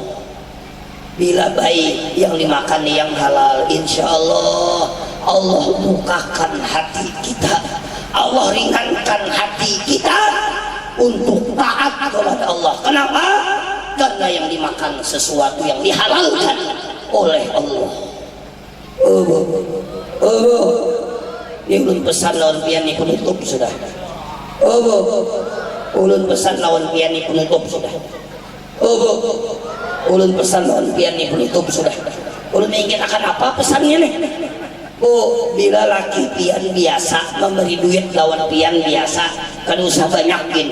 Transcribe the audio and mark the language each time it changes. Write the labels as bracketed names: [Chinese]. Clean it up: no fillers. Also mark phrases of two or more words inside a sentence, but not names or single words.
[Indonesian] Bila baik yang dimakan yang halal, insya Allah Allah bukakan hati kita, Allah ringankan hati kita untuk taat kepada Allah. Kenapa? Karena yang dimakan sesuatu yang dihalalkan oleh Allah. [Banjar] Ini belum pesan lawan pian ini penutup sudah. Ulun pesan lawan pian ini penutup sudah. Ulun pesan lawan pian ini penutup sudah. Ulun ingin akan apa pesannya nih? Bila laki pian biasa memberi duit lawan pian biasa, kan usah banyakin.